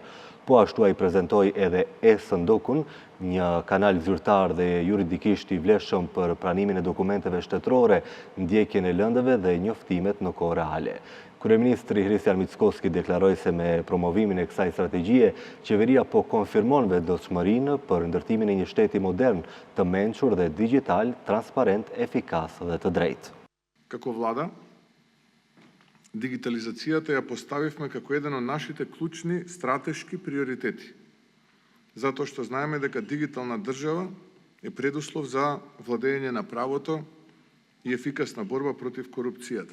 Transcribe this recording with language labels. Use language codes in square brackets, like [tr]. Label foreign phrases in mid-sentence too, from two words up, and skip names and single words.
[sq] Po ashtu ai prezentoi edhe e-Sëndokun, një kanal zyrtar dhe juridikisht i vlefshëm për pranimin e dokumenteve shtetërore, ndjekjen e lëndëve dhe njoftimet në kohë reale. Kryeministri Hristijan Mickoski deklaroi se me promovimin e kësaj strategjie, qeveria po konfirmon vendosmërinë për ndërtimin e një shteti modern, të mençur dhe digjital, transparent, efikas dhe të drejtë. [mk] Како влада, дигитализацијата ја поставивме како еден од нашите клучни стратешки приоритети. Затоа што знаеме дека дигитална држава е предуслов за владење на правото и ефикасна борба против корупцијата.